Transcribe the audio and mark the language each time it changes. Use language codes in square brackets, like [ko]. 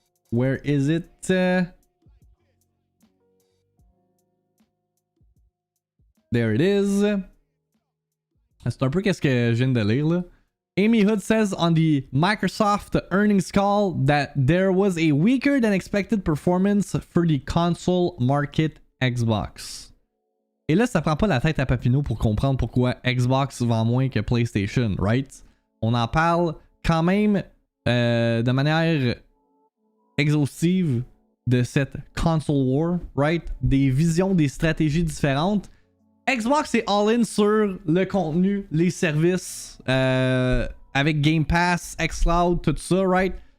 [en] Where is it? There it is. [fr] C'est un peu qu'est-ce que je viens de lire là. [en] Amy Hood says on the Microsoft earnings call that there was a weaker than expected performance for the console market Xbox. [fr] Et là, ça prend pas la tête à Papineau pour comprendre pourquoi Xbox vend moins que PlayStation, right? On en parle quand même de manière exhaustive de cette console war, right? Des visions, des stratégies différentes. Xbox est all-in sur le contenu, les services, avec Game Pass, xCloud, tout ça, right?